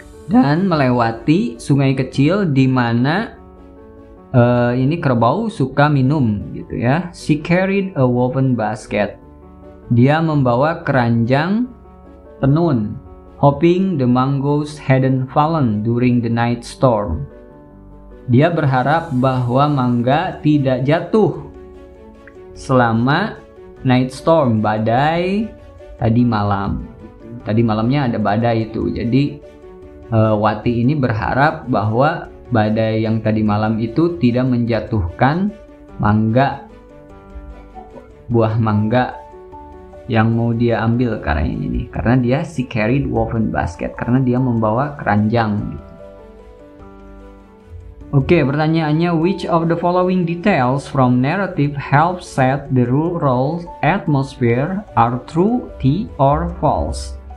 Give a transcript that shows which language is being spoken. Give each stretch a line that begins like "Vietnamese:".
Indonesian: Dan melewati sungai kecil di mana ini kerbau suka minum gitu ya.
English: She carried a woven basket.
Indonesian: Dia membawa keranjang tenun,
English: hoping the mangoes hadn't fallen during the night storm.
Indonesian: Dia berharap bahwa mangga tidak jatuh selama
English: night storm,
Indonesian: badai tadi malam. Tadi malamnya ada badai itu. Jadi Wati ini berharap bahwa badai yang tadi malam itu tidak menjatuhkan mangga, buah mangga yang mau dia ambil karena dia
English: she carried woven basket,
Indonesian: karena dia membawa keranjang gitu. Oke, pertanyaannya,
English: which of the following details from narrative help set the rural atmosphere are true, or false?